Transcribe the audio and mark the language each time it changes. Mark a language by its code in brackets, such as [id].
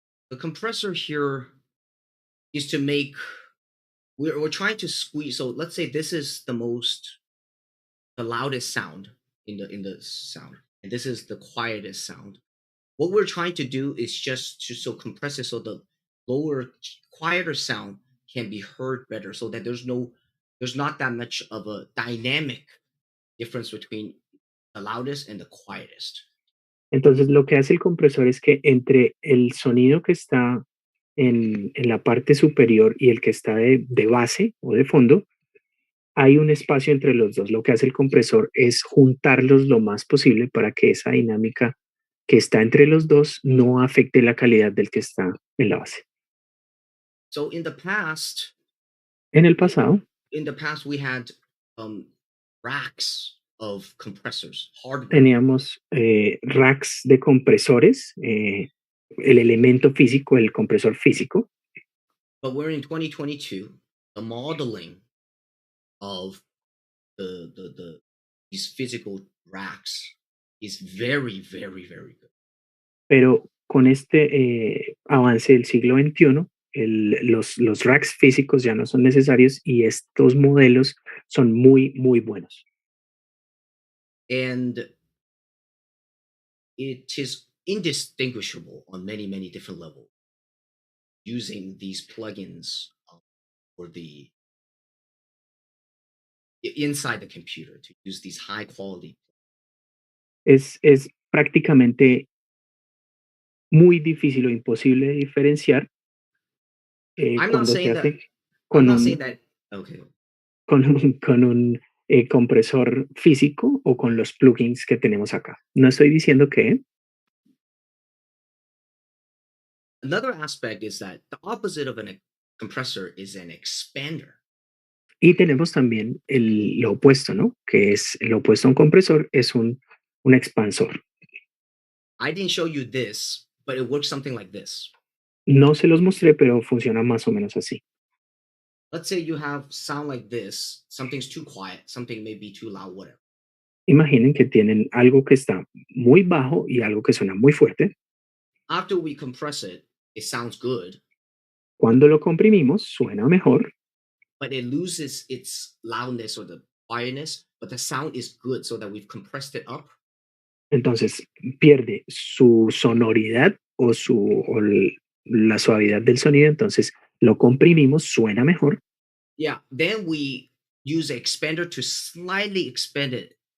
[en] The compressor here is to make, we're trying to squeeze, so let's say this is the loudest sound in the sound, and this is the quietest sound. What we're trying to do is just to compress it so the lower, quieter sound can be heard better, so that there's not that much of a dynamic difference between the loudest and the quietest. [es] Entonces, lo que hace el compresor es que entre el sonido que está en la parte superior y el que está de base o de fondo, hay un espacio entre los dos. Lo que hace el compresor es juntarlos lo más posible para que esa dinámica que está entre los dos no afecte la calidad del que está en la base. [en] So in the past, [es] En el pasado, [en] we had racks of compressors, hardware. [es] teníamos racks de compresores, el elemento físico, el compresor físico, [en] But we're in 2022. The modeling of these physical racks is very, very, very good. [es] pero con este avance del siglo XXI, los racks físicos ya no son necesarios y estos modelos son muy, muy buenos. [en] And it is indistinguishable on many, many different levels using these plugins for the inside the computer to use these high quality. [es] Es prácticamente muy difícil o imposible de diferenciar [en] I'm not [es] cuando se [en] saying that. [es] hace [en] I'm not saying that. Okay. [es] con un compresor físico o con los plugins que tenemos acá. No estoy diciendo que... [en] Another aspect is that the opposite of a compressor is an expander. [es] Y tenemos también lo opuesto, ¿no? Que es lo opuesto a un compresor, es un expansor. [en] I didn't show you this, but it works something like this. [es] No se los mostré, pero funciona más o menos así. [en] Let's say you have sound like this. Something's too quiet. Something may be too loud, whatever. [es] Imaginen que tienen algo que está muy bajo y algo que suena muy fuerte. [en] After we compress it, it sounds good, [es] Cuando lo comprimimos, suena mejor, [en] but it loses its loudness or the quietness, but the sound is good so that we've compressed it up. [es] entonces pierde su sonoridad o la suavidad del sonido, entonces lo comprimimos, suena mejor. [en] Yeah, then we use an expander to slightly expand it.